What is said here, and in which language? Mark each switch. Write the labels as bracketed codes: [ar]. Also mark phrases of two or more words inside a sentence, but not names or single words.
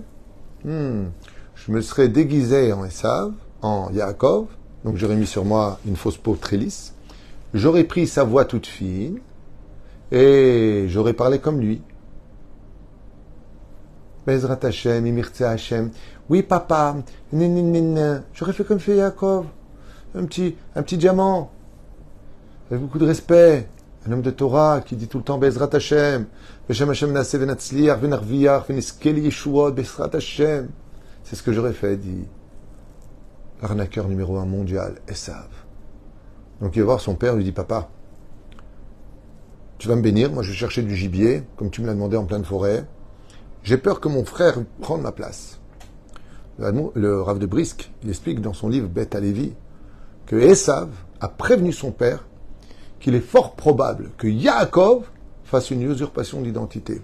[fr] Je me serais déguisé en Esav, en Yaakov, donc j'aurais mis sur moi une fausse peau très lisse, j'aurais pris sa voix toute fine, et j'aurais parlé comme lui. [he] בעזרת השם, אם ירצה השם. [fr] Oui, papa. J'aurais fait comme fait Yaakov. Un petit diamant. Avec beaucoup de respect. Un homme de Torah qui dit tout le temps [he] בעזרת השם. בשם השם נעשה ונצליח ונרוויח ונשכיל ישועות בעזרת השם. [fr] C'est ce que j'aurais fait, dit l'arnaqueur numéro 1 mondial, Esav. Donc il va voir son père, lui dit papa, tu vas me bénir, moi je vais chercher du gibier, comme tu me l'as demandé en pleine forêt. J'ai peur que mon frère prenne ma place. Le Rav de Brisk, il explique dans son livre Beth Alevi que Esav a prévenu son père qu'il est fort probable que Yaakov fasse une usurpation d'identité.